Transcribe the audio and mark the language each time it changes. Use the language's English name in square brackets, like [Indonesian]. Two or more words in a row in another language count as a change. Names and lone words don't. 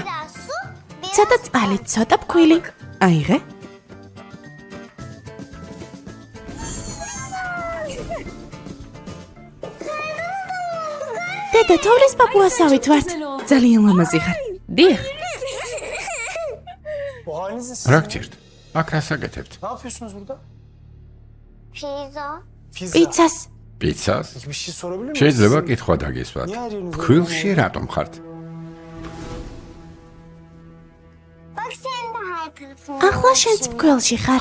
[Georgian] ცოტა წყალი, ცოტა ფქვილი. აიღე. დედა, თოვლის პაპუასავით ვართ. ძალიან ლამაზი ხარ. დიახ, [Turkish] Bu halinizde siz [Georgian] რა გჭირთ? აქ რას აკეთებთ? [Turkish] ne yapıyorsunuz burada? Pizza. Pizza. [Georgian] პიცას. პიცას? [Turkish] Bir şey sorabilir miyim? [Georgian] შეიძლება [Turkish] Sizin- [Georgian] კითხვა დაგისვათ. [Turkish] Niye her yeriniz [Georgian] ფქვილში რატომ ხართ? ახლა შენც ფქვილში ხარ.